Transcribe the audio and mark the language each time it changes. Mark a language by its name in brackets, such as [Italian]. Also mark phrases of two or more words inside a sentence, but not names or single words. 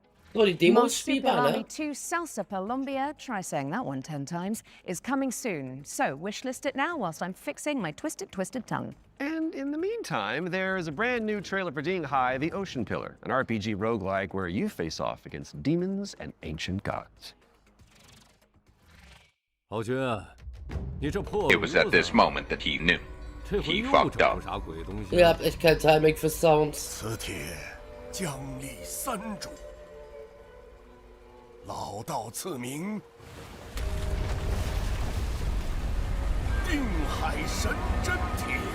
[German] Oh, die Demo ist spielbar, ne? [English] Marsupilami 2 Salsa Colombia, try saying that one 10 times, is coming soon. So wishlist it now whilst I'm fixing my twisted tongue. And in the meantime, there is a brand new trailer for Ding Hai, the Ocean Pillar, an RPG roguelike where you face off against demons and ancient gods. It was at this moment that he knew. He fucked up. [German] Ihr habt echt kein Timing für Sounds. [Chinese] 此帖将立三主，老道赐名定海神针帖。